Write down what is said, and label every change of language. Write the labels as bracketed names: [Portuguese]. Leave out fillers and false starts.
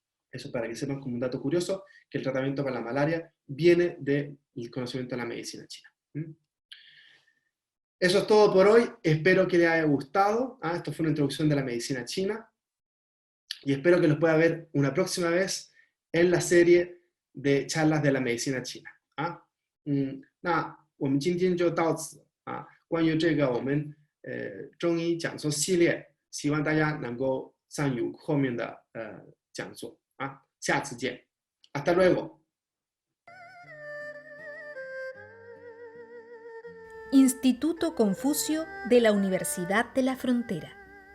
[Spanish] Eso para que sepan como un dato curioso, que el tratamiento para la malaria viene del conocimiento de la medicina china. Eso es todo por hoy, espero que les haya gustado. Esto fue una introducción de la medicina china, y espero que los pueda ver una próxima vez en la serie de charlas de la medicina china. [Chinese] 那我们今天就到此关于这个我们中医讲座系列，希望大家能够参与后面的讲座下次见 ， [Spanish] hasta luego。 Instituto Confucio de la Universidad de la Frontera.